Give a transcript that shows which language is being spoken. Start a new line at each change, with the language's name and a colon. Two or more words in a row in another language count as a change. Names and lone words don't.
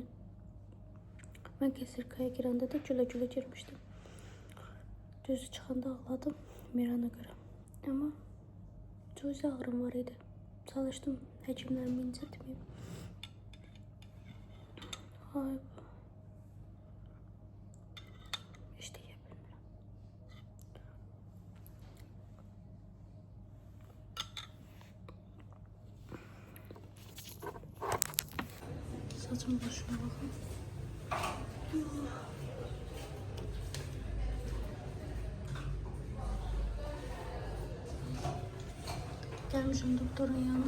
Azerbaijani: Mən kesirkaya girəndə də gülə-gülə girmişdim. Gözü çıxanda ağladım Mirana görə. Amma çox ağrım var idi. Çalışdım həkimlərimi incitməyim. Ay,
Turkish: işte yapıyorum. Saçım başıma bakın. Gelmişim doktorun yanına.